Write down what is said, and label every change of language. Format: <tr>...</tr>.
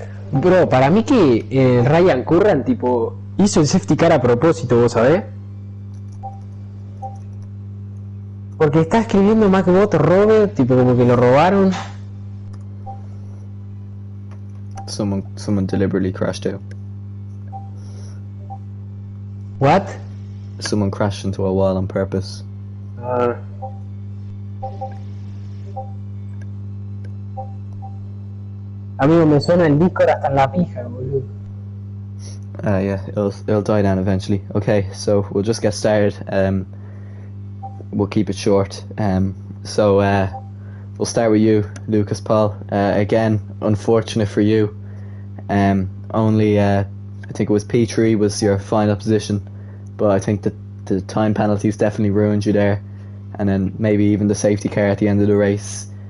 <es>Bro, para mí que Ryan Curran, tipo, hizo el safety car a propósito, ¿vos sabés? Porque está escribiendo MacBot Robert, tipo, como que lo robaron.</es> <en>Someone deliberately crashed out. What? Someone crashed into a wall on purpose.</en> <es>Amigo, me suena el Discord hasta en la pija, boludo.</es> <en>Yeah, it'll die down eventually. Okay, so we'll just get started. We'll keep it short. So we'll start with you, Lucas Paul. Again, unfortunate for you. Only I think it was P3 was your final position, but I think that the time penalties definitely ruined you there, and then maybe even the safety car at the end of the race.</en>